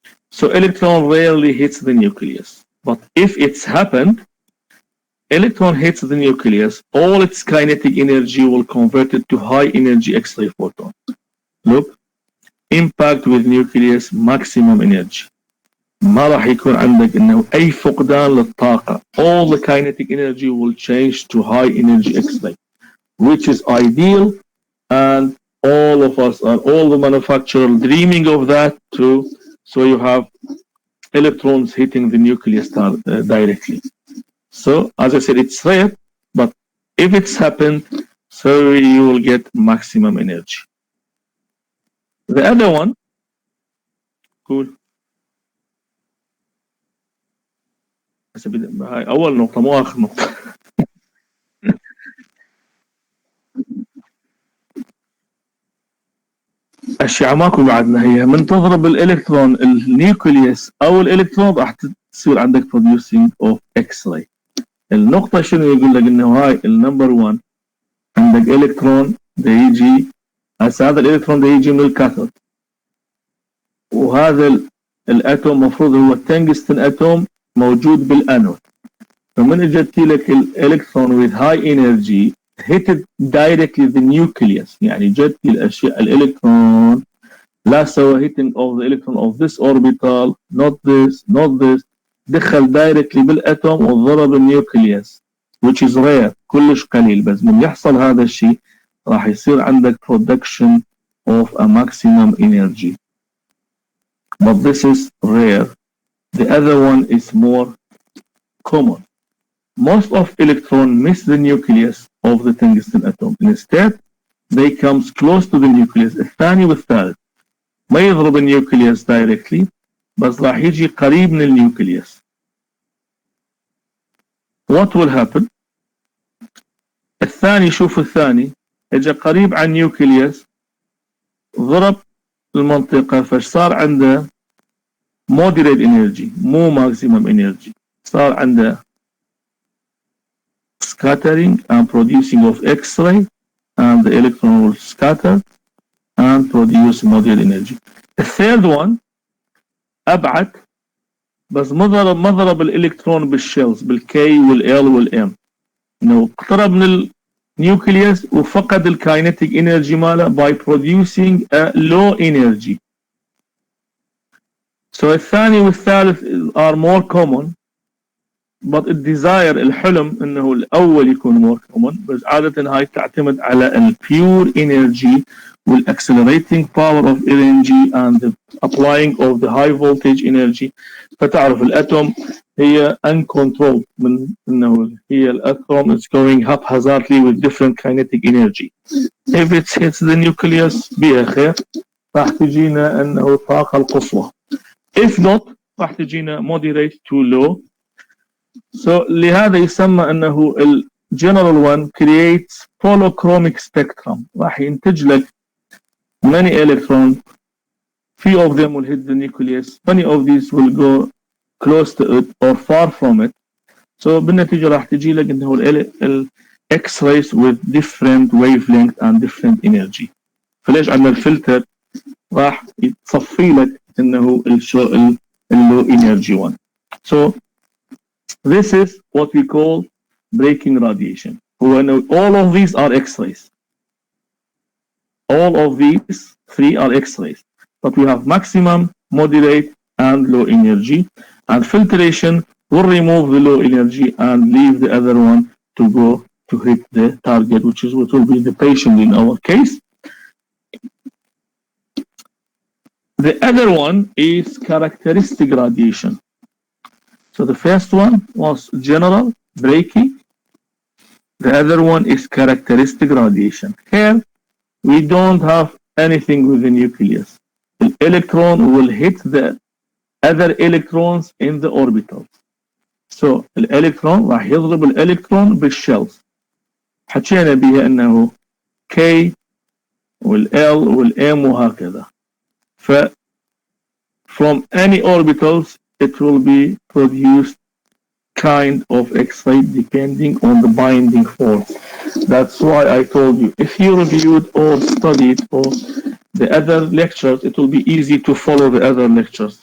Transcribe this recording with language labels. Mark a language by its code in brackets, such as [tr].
[en] So electron rarely hits the nucleus. But if it's happened, electron hits the nucleus, all its kinetic energy will convert it to high energy X-ray photon. Look, impact with nucleus, maximum energy. [ar] ما راح يكون عندك انه اي فقدان للطاقة. [en] All the kinetic energy will change to high energy X-ray, which is ideal, and all of us and all the manufacturers dreaming of that too. So you have electrons hitting the nucleus directly. So as I said, it's rare, but if it's happened, so you will get maximum energy. The other one, cool. [ar] هاي أول نقطة مو آخر نقطة. أشياء ماكو بعدنا هي من تضرب الإلكترون النيوكليوس أو الإلكترون راح تصير عندك [en] producing of X-ray. [ar] النقطة شنو يقول لك إنه هاي النمبر 1 عندك إلكترون ده يجي هسه هذا الإلكترون ده يجي من الكاثود، وهذا الأتوم مفروض هو التنجستن أتوم موجود بالأنود. فمن اجت لك الإلكترون [en] with high energy hit directly the nucleus، [ar] يعني جت الأشياء الإلكترون لا سوى [en] hitting of the electron of this orbital, not this، [ar] دخل [en] directly [ar] بالأتوم وضرب النيوكليوس [en] which is rare، [ar] كلش قليل. بس من يحصل هذا الشيء راح يصير عندك [en] production of a maximum energy. But this is rare. The other one is more common. Most of electrons miss the nucleus of the tungsten atom. Instead, they come close to the nucleus. [ar] الثاني والثالث ما يضرب النيوكليوس [en] directly، [ar] بس راح يجي قريب من النيوكليوس. [en] What will happen؟ [ar] الثاني، شوف الثاني اجى قريب عن النيوكليوس، ضرب المنطقة، فصار عنده [en] moderate energy [ar] مو [en] maximum energy، صار عنده scattering and producing of X-ray, and the electron will scatter and produce moderate energy. The third one [ar] أبعد، بس ما ضرب الإلكترون بالشيلز بالكي والال والام، إنه اقترب من النيوكليوس وفقد الكاينتيك انرجي ماله [en] by producing a low energy. So [ar] الثاني والثالث [en] are more common, but [ar] الديزاير الحلم انه الاول يكون [en] more common، [ar] بس عادة هاي تعتمد على ال [en] pure energy وال accelerating power of energy and the applying of the high voltage energy. [ar] فتعرف الاتوم هي [en] uncontrolled، [ar] من انه هي الاتوم [en] is going haphazardly with different kinetic energy. If it hits the nucleus [ar] بها خير، راح تجينا انه الطاقة القصوى. [en] If not [ar] راح تجينا [en] moderate to low. So [ar] لهذا يسمى انه ال [en] general one creates polychromic spectrum، [ar] راح ينتج لك [en] many electrons، few of them will hit the nucleus, many of these will go close to it or far from it. [ar] بالنتيجة راح تجي لك انه ال [en] X rays with different wavelength and different energy. [ar] فليش عندنا الفلتر راح يتصفي لك انه اللو energy one. [en] So this is what we call breaking radiation. All of these are X-rays. All of these three are X-rays. But we have maximum, moderate, and low energy. And filtration will remove the low energy and leave the other one to go to hit the target, which is what will be the patient in our case. The other one is characteristic radiation. So the first one was general breaking. The other one is characteristic radiation. Here, we don't have anything with the nucleus. The electron will hit the other electrons in the orbitals. [ar] So الالكترون راح يضرب الالكترون بالشيلز. حكينا بها انه K والL والM وهكذا. [en] ف from any orbitals it will be produced kind of X-ray depending on the binding force. That's why I told you, if you reviewed or studied or the other lectures, it will be easy to follow the other lectures.